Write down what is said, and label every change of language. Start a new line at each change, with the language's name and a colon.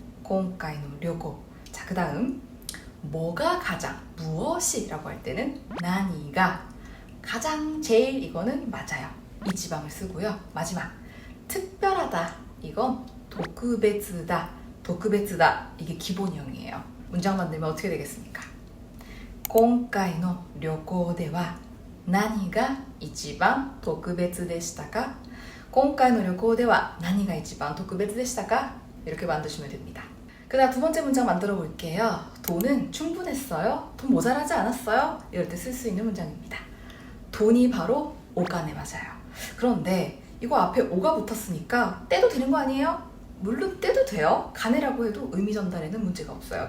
Korean: 콩카이노 료고. 자, 그 다음 뭐가 가장, 무엇이 라고 할 때는 나니가 가장, 제일 이거는 맞아요. 이 지방을 쓰고요. 마지막 특별하다 이건 도쿠베츠다, 도쿠베츠다 이게 기본형이에요. 문장 만들면 어떻게 되겠습니까?
Japanese: 今回の旅行では何が一番特別でしたか? 今回の旅行では何が一番特別でしたか?
Korean: 이렇게 만드시면 됩니다. 그 다음 두 번째 문장 만들어 볼게요. 돈은 충분했어요? 돈 모자라지 않았어요? 이럴 때 쓸 수 있는 문장입니다. 돈이 바로 오간에 맞아요. 그런데 이거 앞에 오가 붙었으니까 떼도 되는 거 아니에요? 물론 떼도 돼요. 가네라고 해도 의미 전달에는 문제가 없어요.